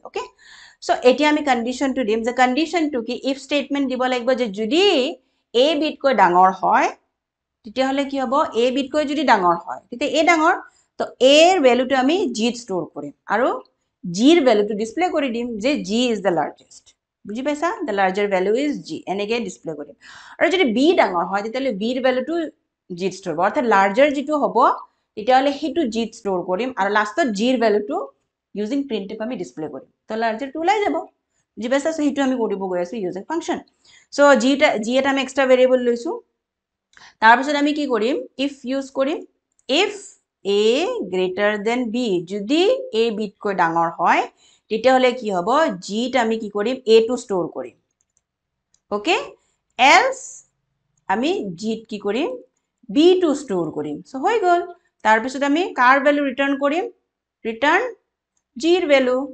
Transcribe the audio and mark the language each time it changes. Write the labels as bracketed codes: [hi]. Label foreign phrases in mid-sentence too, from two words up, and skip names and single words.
[en] okay so [as] এতিয়া আমি কন্ডিশনটো দিম যে কন্ডিশনটো কি [en] if statement [as] দিব লাগিব যে যদি a বিটকৈ ডাঙৰ হয় তেতিয়া হলে কি হ'ব a বিটকৈ যদি ডাঙৰ হয় তেতিয়া a ডাঙৰ তো a এর ভ্যালুটো আমি g ত স্টোৰ কৰিম আৰু g এর ভ্যালুটো ডিসপ্লে কৰি দিম যে [en] g is the largest [as] বুজি পাইছা [en] the larger value is g [as] এনেকে ডিসপ্লে কৰিম আৰু যদি b ডাঙৰ হয় তেতিয়া b এর ভ্যালুটো g ত স্টোৰ অৰ্থাৎ লাৰ্জাৰ যেটো হ'ব তেতিয়া হলে হেতু g ত স্টোৰ কৰিম আৰু লাষ্টত g এর ভ্যালুটো [en] using printf [as] আমি ডিসপ্লে কৰিম তো লাৰ্জাৰ টো ওলাই যাব বুজি পাইছা সো হেতু আমি কৰিব গৈ আছো [en] using function [as] সো g এটা আমি [en] extra variable [as] লৈছো তাৰপিছত আমি কি কৰিম ইফ ইউজ কৰিম [en] if a greater than b [as] যদি a বিটকৈ ডাঙৰ হয় তেতিয়া হলে কি হ'ব g ত আমি কি কৰিম a টো স্টোৰ কৰিম [en] okay else [as] আমি g ত কি কৰিম b টো স্টোৰ কৰিম সো হৈ গল তাৰপিছত আমি কাৰ [en] value return [as] কৰিম [en] return g [as] এর ভ্যালু